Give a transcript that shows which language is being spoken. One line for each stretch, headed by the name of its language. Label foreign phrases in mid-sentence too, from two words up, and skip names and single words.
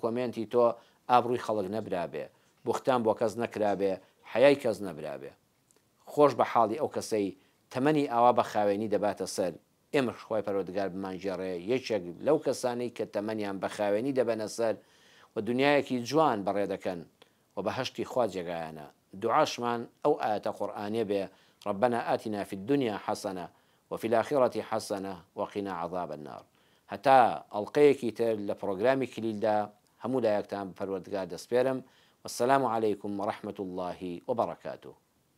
Central Kurdish: کۆمنتی تۆ ئابڕووی خەڵک نەبرابێ بوختان بۆ کەس نەکرابێ حیای کەس نەبرابێ خۆش بە حاڵی ئەو کەسەی تەمەنی ئاوا بە خاوێنی دەباتە سەر ئێمە خوای پەروەردگار بمانژێڕێ یەکێک لەو کەسانەی کە تەمەنیان بە خاوێنی دەبەنە سەر و دنیایەکی جوان بەڕێ دەکەن و بەهشتی خوا جێگایانە دوعاشمان ئەو ئاەتە قورئانیە بێ
Arabic: ربنا آتنا في الدنيا حسنة وفي الآخرة حسنة وقنا عذاب النار
Central Kurdish: هەتا ئەڵلقەیەکی تر لە پرۆگرامی کلیلدا هەموو لایەکتان بە پەروەردگار دەسپێرم
Arabic: والسلام عليكم ورحمة الله وبركاته